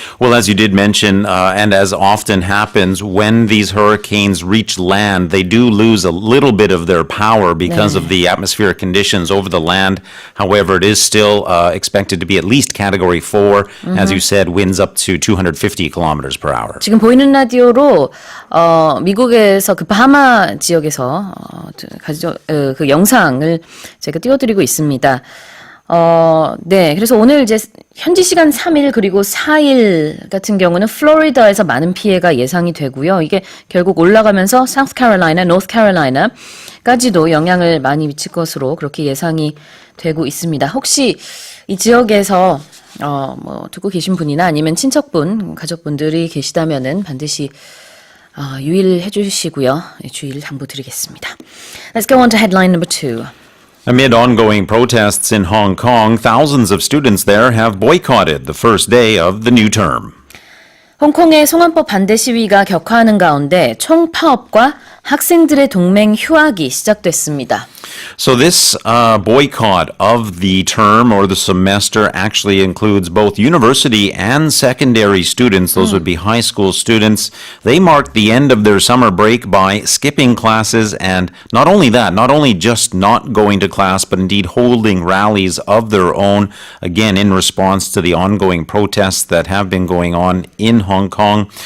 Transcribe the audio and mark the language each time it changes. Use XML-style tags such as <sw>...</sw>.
<en>Well, as you did mention, and as often happens, when these hurricanes reach land, they do lose a little bit of their power because of the atmospheric conditions over the land. However, it is still expected to be at least Category 4. As you said, winds up to 250 kilometers per hour.</en> <ko>지금 보이는 라디오로 미국에서 그 바하마 지역에서 그 영상을 제가 띄워드리고 있습니다. 네, 그래서 오늘 이제 현지 시간 3일 그리고 4일 같은 경우는 플로리다에서 많은 피해가 예상이 되고요. 이게 결국 올라가면서 사우스 캐롤라이나, 노스 캐롤라이나까지도 영향을 많이 미칠 것으로 그렇게 예상이 되고 있습니다. 혹시 이 지역에서 듣고 계신 분이나 아니면 친척분, 가족분들이 계시다면은 반드시 유의를 해주시고요. 주의를 당부드리겠습니다.</ko> <en>Let's go on to headline number 2. Amid ongoing protests in Hong Kong, thousands of students there have boycotted the first day of the new term.</en> <ko>홍콩의 송환법 반대 시위가 격화하는 가운데 총파업과 학생들의 동맹 휴학이 시작됐습니다.</ko> <en>So this boycott of the term or the semester actually includes both university and secondary students. Those would be high school students. They marked the end of their summer break by skipping classes and not only that, not only just not going to class, but indeed holding rallies of their own, again in response to the ongoing protests that have been going on in Hong Kong.</en>